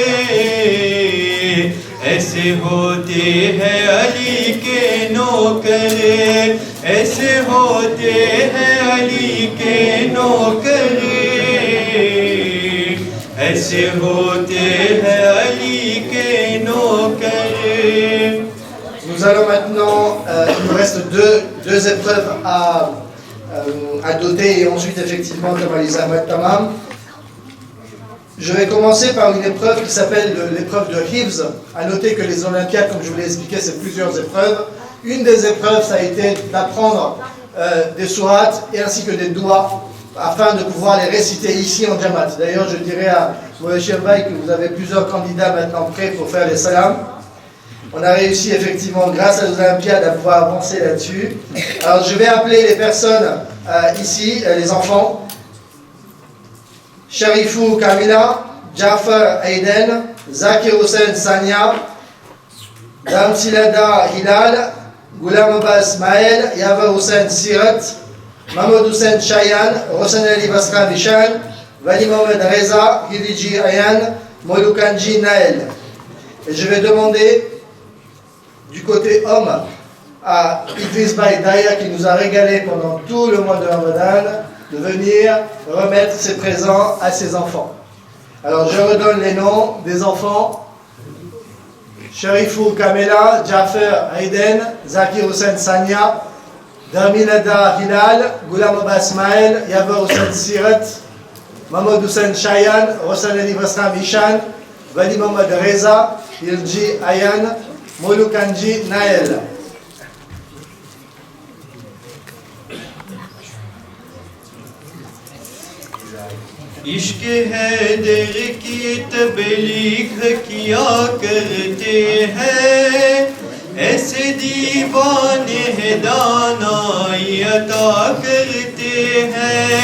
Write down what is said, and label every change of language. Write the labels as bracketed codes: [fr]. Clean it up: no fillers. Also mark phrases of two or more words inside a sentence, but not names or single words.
[hi] ऐसे होते हैं अली के नौकर ऐसे होते हैं अली के नौकर ऐसे होते हैं अली के नौकर [fr] Nous allons maintenant, il nous reste deux épreuves à doter et ensuite effectivement comme Alisa Ahmed Tamam. Je vais commencer par une épreuve qui s'appelle l'épreuve de Hifz. À noter que les Olympiades, comme je vous l'ai expliqué, c'est plusieurs épreuves. Une des épreuves, ça a été d'apprendre des sourates et ainsi que des doigts afin de pouvoir les réciter ici en Jamaat. D'ailleurs, je dirais à Mouachi Mbaye que vous avez plusieurs candidats maintenant prêts pour faire les salams. On a réussi effectivement, grâce aux Olympiades, à pouvoir avancer là-dessus. Alors, je vais appeler les personnes ici, les enfants. Sharifou Kamila, Jafar Aiden, Zakir Hussein Sania, Damsilada Hilal, Ghulam Abbas Maël, Yava Hussein Sirat, Mahmoud Hussein Chayan, Hossein Ali Basra Bishan, Vali Mohamed Reza, Hidiji Ayan, Molukanji Naël. Et je vais demander du côté homme à Idriss Baï Daya qui nous a régalé pendant tout le mois de Ramadan de venir remettre ses présents à ses enfants. Alors je redonne les noms des enfants. Sharifou Kamela, Jaffer Aiden, Zakir Hussein Sanya, Darminada Hilal, Ghulam Abbas Maël, Yavar Hussein Sirat, Mahmoud Hussein Chayan, Hossein Ali Basra Bishan, Vali Mohamed Reza, Ilji Ayan, Molukanji Naël. [hi] इश्क हैदर की तबलीग किया करते हैं, ऐसे दीवाने दानाई अता करते हैं।